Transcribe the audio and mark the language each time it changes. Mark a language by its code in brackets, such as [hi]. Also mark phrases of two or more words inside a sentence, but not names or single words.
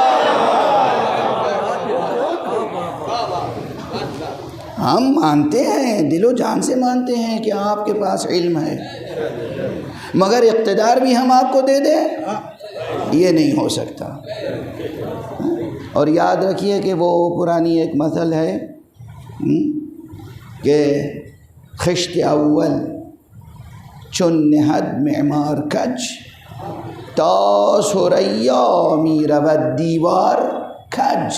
[ur] ہم مانتے ہیں، دل و جان سے مانتے ہیں کہ آپ کے پاس علم ہے، مگر اقتدار بھی ہم آپ کو دے دیں یہ نہیں ہو سکتا۔ اور یاد رکھیے کہ وہ پرانی ایک مثل ہے کہ [fa] خشت اول چون نہد معمار کج، تا ثریا می رود دیوار کج۔